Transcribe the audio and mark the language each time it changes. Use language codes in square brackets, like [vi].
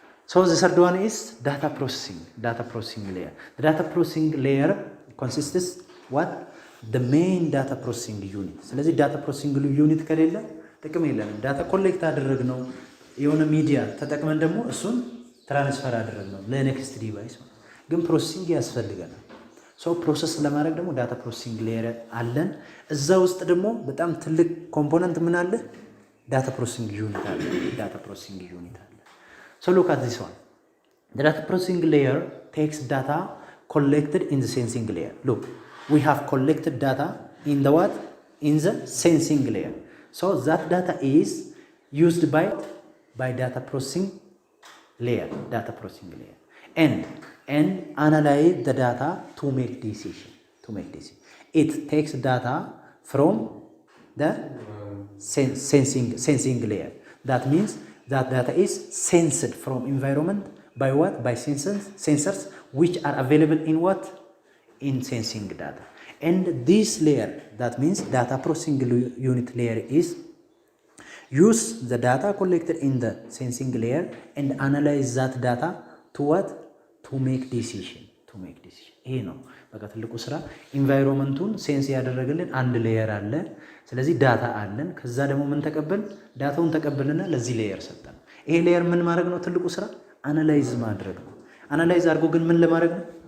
[en] So the third one is data processing layer. The data processing layer consists what? The main data processing unit. [am] ስለዚህ ዳታ ፕሮሰሲንግ ዩኒት ከሌለ ጥቅም የለንም። ዳታ ኮሌክት አደረግነው የሆነ ሚዲያ ተጠቅመን ደግሞ እሱን ትራንስፈር አደረግነው ለኔክስት ዲቫይስ፣ ግን ፕሮሰሲንግ ያስፈልገናል። ሶ ፕሮሰስ ለማድረግ ደግሞ ዳታ ፕሮሰሲንግ ሌየር አለን። እዛ ውስጥ ደግሞ በጣም ትልቅ ኮምፖነንት ምን አለ? [en] ዳታ ፕሮሰሲንግ ዩኒት አለ። ሶ ሉክ አት ዚስ ዋን። the data processing layer takes data collected in the sensing layer. Look, we have collected data in the what? In the sensing layer. So that data is used by data processing layer and analyze the data to make decision. It takes data from the sensing layer. That means that data is sensed from environment by what? By sensors which are available in what? In sensing data. And this layer, that means data processing unit layer, is use the data collected in the sensing layer and analyze that data to what? To make decision. [am] ይሄ ነው በቃ ትልቁ ስራ። ኢንቫይሮንመንቱን ሴንስ ያደረገልን አንድ ሌየር አለ። ስለዚህ ዳታ አለን። ከዛ ደግሞ ምን ተቀበል? ዳታውን ተቀበልና ለዚህ ሌየር ሰጠን። ይሄ ሌየር ምን ማድረግ ነው? ትልቁ ስራ አናላይዝ ማድረግ ነው። አናላይዝ አድርጎ ግን ምን ለማድረግ ነው?